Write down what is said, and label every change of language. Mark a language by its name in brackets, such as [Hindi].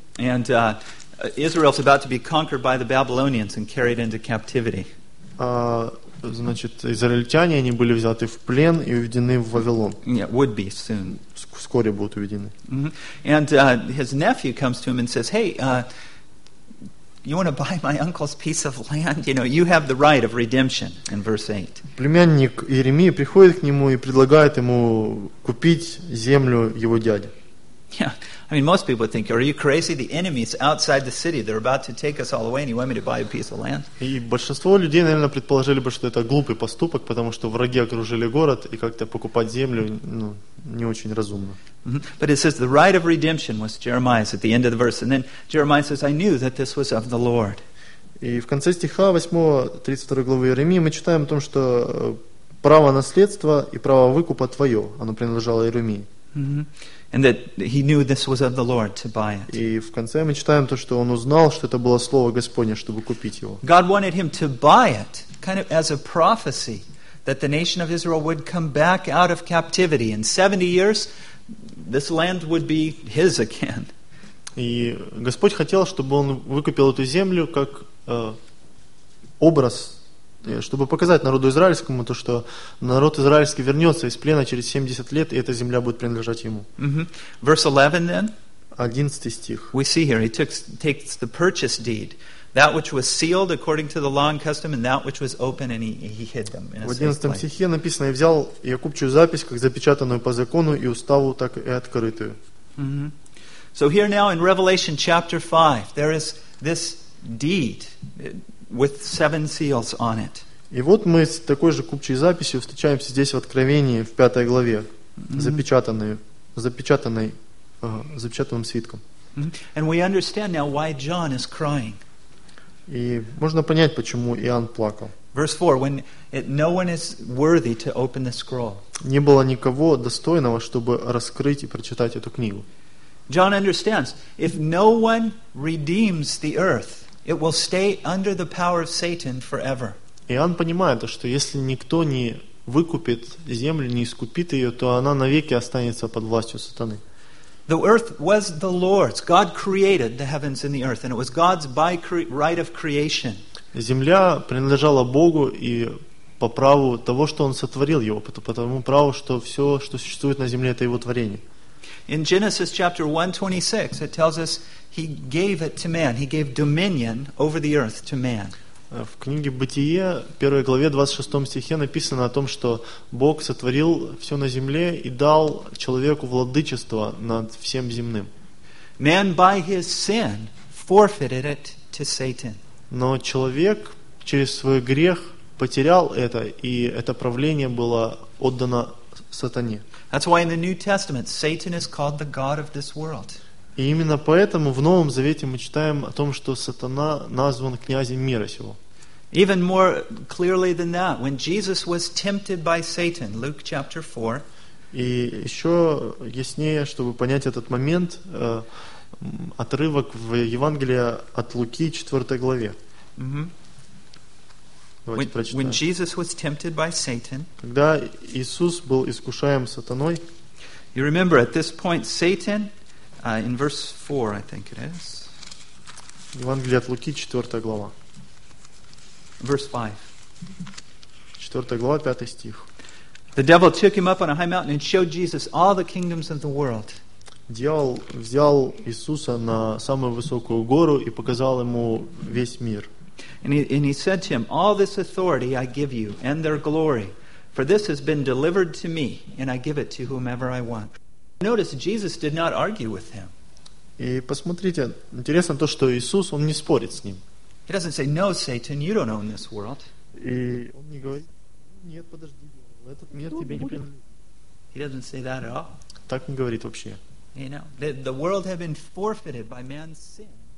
[English] And Israel's about to be conquered by the Babylonians and carried into captivity. [Russian] Значит, израильтяне, они были взяты в плен и уведены в Вавилон. [English] Yeah, would be soon. [Russian] Вскоре будут уведены. Mm-hmm. [English] And his nephew comes to him and says, hey, you want to buy my uncle's piece of land? You know, you have the right of redemption in verse 8. [Russian] Племянник Иеремии приходит к нему и предлагает ему купить землю его дяди. [English] Yeah, I mean, most people think, are you crazy? The enemy's outside the city. They're about to take us all away, and you want me to buy a piece of land? [Russian] И большинство людей, наверное, предположили бы, что это глупый поступок, потому что враги окружили город, и как-то покупать землю, ну, не очень разумно. Mm-hmm. [English] But it says the right of redemption was Jeremiah's at the end of the verse, and then Jeremiah says, I knew that this was of the Lord. [Russian] И в конце стиха 8-го, 32 главы Иеремии мы читаем о том, что право наследства и право выкупа твое, оно принадлежало Иеремии. [English] Mm-hmm. And that he knew this was of the Lord to buy it. [Russian] И в конце мы читаем то, что он узнал, что это было слово Господне, чтобы купить его. [English] God wanted him to buy it, kind of as a prophecy that the nation of Israel would come back out of captivity. In 70 years, this land would be his again. [Russian] И Господь хотел, чтобы он выкупил эту землю как образ, чтобы показать народу израильскому то, что народ израильский вернется из плена через 70 лет, и эта земля будет принадлежать ему. [English] Mm-hmm. Verse 11, then. [Russian] 11 стих. [English] We see here, he takes the purchase deed, that which was sealed according to the law and custom, and that which was open, and he hid them. [Russian] В 11 стихе написано, я взял якупчую запись, как запечатанную по закону и уставу, так и открытую. Mm-hmm. [English] So here now in Revelation chapter 5, there is this deed with seven seals on it. [Russian] И вот мы с такой же купчей записью встречаемся здесь в Откровении в 5 главе, запечатанным свитком. [English] And we understand now why John is crying. [Russian] И можно понять, почему Иоанн плакал. [English] Verse 4, when no one is worthy to open the scroll. [Russian] Не было никого достойного, чтобы раскрыть и прочитать эту книгу. [English] John understands, if no one redeems the earth, it will stay under the power of Satan forever. [Russian] Иоанн понимает, что если никто не выкупит землю, не искупит ее, то она навеки останется под властью сатаны. [English] The earth was the Lord's. God created the heavens and the earth, and it was God's by right of creation. [Russian] Земля принадлежала Богу и по праву того, что Он сотворил его, по тому праву, что все, что существует на земле, это Его творение. [English] In Genesis chapter 1:26, it tells us He gave it to man. He gave dominion over the earth to man. [Russian] В книге Бытие, 1 главе, 26 стихе написано о том, что Бог сотворил все на земле и дал человеку владычество над всем земным. [English] Man by his sin forfeited it to Satan. [Russian] Но человек через свой грех потерял это, и это правление было отдано сатане. [English] That's why in the New Testament Satan is called the god of this world. [Russian] И именно поэтому в Новом Завете мы читаем о том, что сатана назван князем мира сего. [English] Even more clearly than that, when Jesus was tempted by Satan, Luke chapter 4. [Russian] И еще яснее, чтобы понять этот момент, отрывок в Евангелии от Луки, 4 главе. [English] When Jesus was tempted by Satan, [Russian] когда Иисус был искушаем сатаной, [English] you remember at this point Satan, in verse 4, I think it is. [Russian] Евангелие от Луки, 4 глава. [English] Verse 5. [Russian] 4 глава, 5 стих. [English] The devil took him up on a high mountain and showed Jesus all the kingdoms of the world. [Russian] Дьявол взял Иисуса на самую высокую гору и показал ему весь мир. [English] And he said to him, "All this authority I give you, and their glory, for this has been delivered to me, and I give it to whomever I want." Notice Jesus did not argue with him. [Russian] И посмотрите, интересно то, что Иисус, он не спорит с ним. [English] He doesn't say, "No, Satan, you don't own this world." [Russian] И он не говорит, нет, подожди, этот мир тебе не принадлежит. [English] He doesn't say that at all. [Russian] Так не говорит вообще. [English] You know, the world had been forfeited by man's sin.